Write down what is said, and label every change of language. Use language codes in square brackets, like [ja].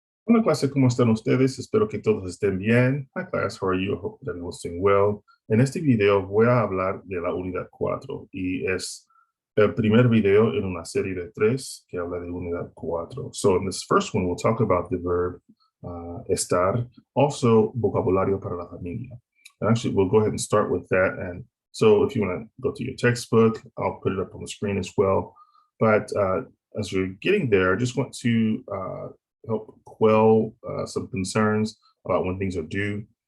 [es] Hola clase, ¿cómo están ustedes? Espero que todos estén bien. [en] Hi class, how are you? I hope that everyone's doing well. [es] En este video voy a hablar de la unidad 4 y es el primer video en una serie de 3 que habla de unidad 4. [en] So in this first one, we'll talk about the verb estar, also [es] vocabulario para la familia. [en] And actually, we'll go ahead and start with that. And so if you want to go to your textbook, I'll put it up on the screen as well. But as we're getting there, I just want to help quell some concerns about when things are due.